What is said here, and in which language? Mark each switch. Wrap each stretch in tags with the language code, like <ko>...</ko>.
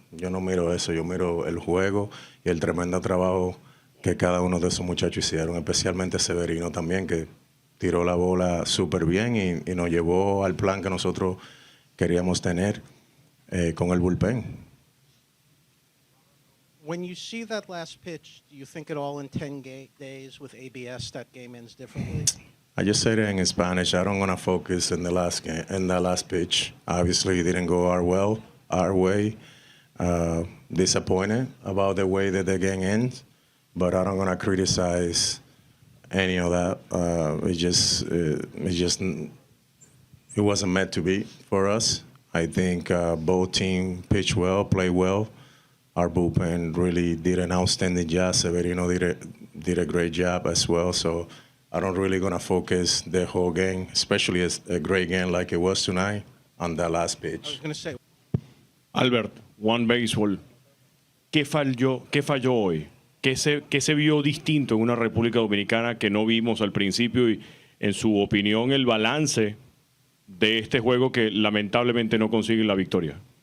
<es>Yo no miro eso, yo miro el juego y el tremendo trabajo que cada uno de esos muchachos hicieron, especialmente Severino también, que tiró la bola súper bien y nos llevó al plan que nosotros queríamos tener con el bullpen.</es> <en>When you see that last pitch, do you think at all in 10 days with ABS that game ends differently? I just said it in Spanish. I don't want to focus in the last game, in the last pitch. Obviously, it didn't go our way. Disappointed about the way that the game ends, but I don't want to criticize any of that. It wasn't meant to be for us. I think both teams pitched well, played well. Our bullpen really did an outstanding job. Severino did a great job as well. So I don't really gonna focus the whole game, especially a great game like it was tonight, on that last pitch. I was going to say,</en> <es>Albert, One Baseball, ¿qué falló hoy? ¿Qué se vio distinto en una República Dominicana que no vimos al principio? Y en su opinión, el balance de este juego que lamentablemente no consigue la victoria.</es>